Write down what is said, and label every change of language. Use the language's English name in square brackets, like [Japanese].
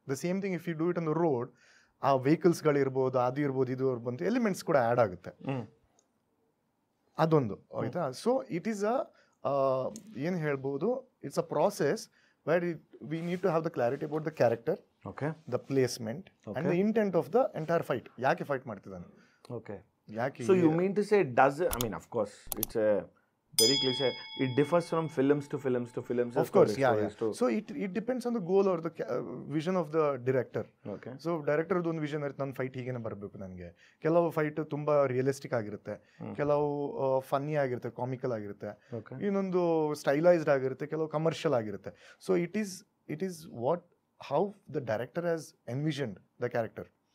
[English] the same thing if you do it on the road, [Kannada] ಆ ವೆಹಿಕಲ್ಸ್ಗಳಿರ್ಬೋದು, ಅದು ಇರ್ಬೋದು, ಇದು ಇರ್ಬೋದು, ಎಲಿಮೆಂಟ್ಸ್ ಕೂಡ ಆ್ಯಡ್ ಆಗುತ್ತೆ. ಅದೊಂದು ಆಯಿತಾ. [English] so it is [Kannada] ಏನು ಹೇಳ್ಬೋದು, [English] It's a process where we need to have the clarity about the character, the placement and the intent of the entire fight. [Kannada] ಯಾಕೆ ಫೈಟ್ ಮಾಡ್ತಿದ್ದಾನೆ, ಓಕೆ, ಯಾಕೆ. [English] So you mean to say of course it's a very cliche, it differs from films to films to films, of course, yeah. So it depends on the goal or the vision of the director. Okay. [Kannada] So director ಒಂದು vision ಇರುತ್ತೆ, ನನ್ನ fight ಹೀಗೇನೆ ಬರಬೇಕು ನನಗೆ. ಕೆಲವು fight ತುಂಬಾ realistic ಆಗಿರುತ್ತೆ, ಕೆಲವು ಫನ್ನಿ ಆಗಿರುತ್ತೆ, ಕಾಮಿಕಲ್ ಆಗಿರುತ್ತೆ, ಇನ್ನೊಂದು ಸ್ಟೈಲೈಸ್ಡ್ ಆಗಿರುತ್ತೆ, ಕೆಲವು ಕಮರ್ಷಿಯಲ್ ಆಗಿರುತ್ತೆ. [English] So it is how the director has envisioned the character.